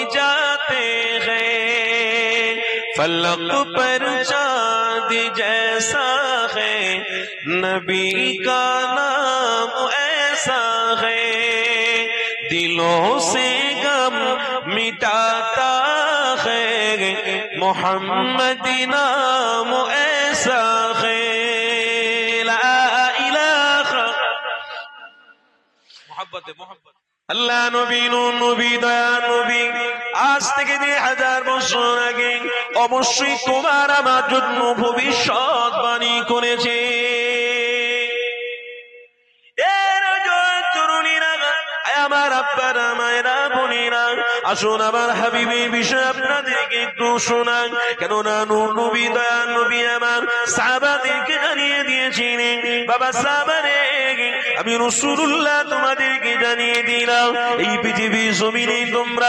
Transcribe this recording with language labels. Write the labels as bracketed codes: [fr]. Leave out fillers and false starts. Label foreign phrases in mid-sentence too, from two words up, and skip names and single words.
[ur] جاتے ہیں فلق پر چاند جیسا ہے نبی کا نام ایسا ہے دلوں سے غم مٹاتا ہے محمد نام ایسا ہے محبت اللہ [bn] নবী নূর নবী দয়া নবী আজ থেকে 2000 বছর আগে অবশ্যই তোমার আমার জন্য ভবিষ্যৎবাণী করেছে এর তরুণীরা আমার আব্বারা মায়েরা বোনেরা আসুন আমার হাবিবের বিষয়ে আপনাদেরকে একটু শোনান কেননা নূর নবী দয়া নবী আমার সাহাবাদেরকে জানিয়ে দিয়েছিলেন বাবা সাহাবারে আমি রাসূলুল্লাহ তোমাদেরকে জানিয়ে দিলাম এই পৃথিবীর জমিনে তোমরা